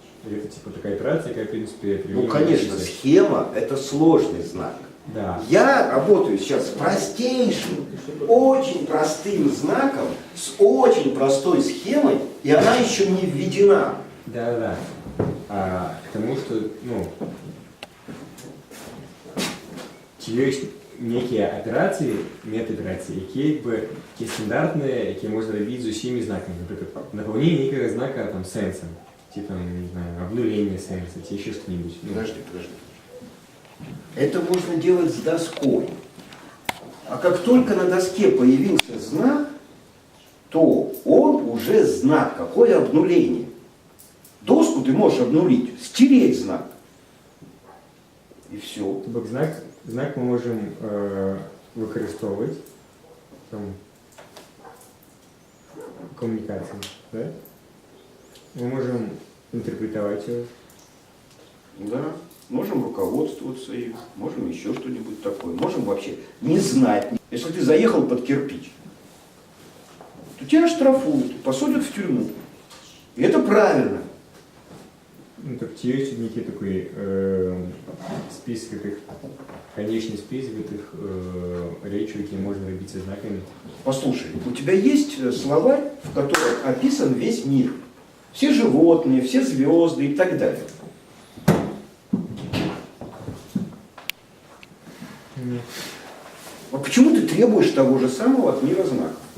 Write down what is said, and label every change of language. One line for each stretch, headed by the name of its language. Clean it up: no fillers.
Russian: Это типа такая операция, какая, в принципе, Ну, конечно, схема – это сложный знак. Да. Я работаю сейчас с простейшим, очень простым знаком, с очень простой схемой, и она еще не введена. Да.
Ukrainian: А к тому, что, ну, есть некие операции, метаоперации, які якби ті стандартні, які можна робити з усіма знаками. Наприклад, наповнення некого знака там сенсом, типа, не знаю, обнуление сенса, или еще что-нибудь. Ну,
Russian: Подожди. Это можно делать с доской. А как только на доске появился знак, то он уже знак. Какое обнуление? Доску ты можешь обнулить, стереть знак. И все.
Ukrainian: тобто знак ми можемо використовувати там, в комунікації, да? Ми можемо інтерпретувати його.
Russian: Да. Можем руководствоваться им, можем еще что-нибудь такое. Можем вообще не знать. Если ты заехал под кирпич, то тебя штрафуют, посадят в тюрьму. И это правильно.
Ukrainian: Ну, тобто є некий такий список таких, конечний список таких речей, які можна робити зі знаками.
Russian: Послушай, у тебя есть словарь, в котором описан весь мир. Все животные, все звезды и так далее. Нет. А почему ты требуешь того же самого от мира знаков?